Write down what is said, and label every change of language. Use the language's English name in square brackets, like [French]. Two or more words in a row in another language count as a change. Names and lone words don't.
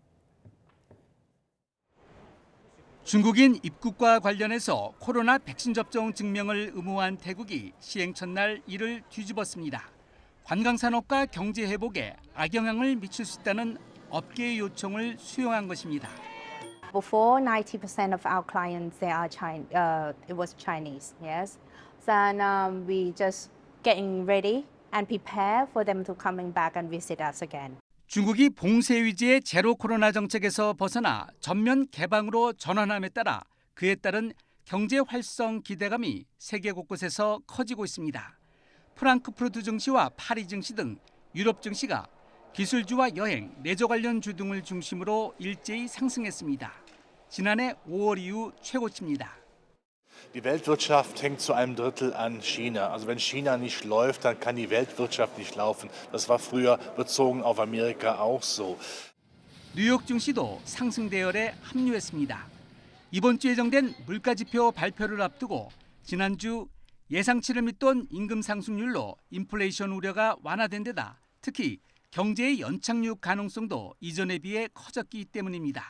[Korean] 중국인 입국과 관련해서 코로나 백신 접종 증명을 의무화한 태국이 시행 첫날 이를 뒤집었습니다. 관광산업과 경제 회복에 악영향을 미칠 수 있다는 업계의 요청을 수용한 것입니다. [English] Before 90% of our clients they are it was Chinese, yes. Then we just getting ready and prepare for them to coming back and visit us again. [Korean] 중국이 봉쇄 위주의 제로 코로나 정책에서 벗어나 전면 개방으로 전환함에 따라 그에 따른 경제 활성 기대감이 세계 곳곳에서 커지고 있습니다. 프랑크푸르트 증시와 파리 증시 등 유럽 증시가 기술주와 여행, 레저 관련 주 등을 중심으로 일제히 상승했습니다. 지난해 5월 이후 최고치입니다. [German] Die Weltwirtschaft hängt zu einem Drittel an China. Also wenn China nicht läuft, dann kann die Weltwirtschaft nicht laufen. Das war früher bezogen auf Amerika auch so. [Korean] 뉴욕 증시도 상승 대열에 합류했습니다. 이번 주 예정된 물가지표 발표를 앞두고 지난주 예상치를 밑돈 임금 상승률로 인플레이션 우려가 완화된 데다 특히 경제의 연착륙 가능성도 이전에 비해 커졌기 때문입니다.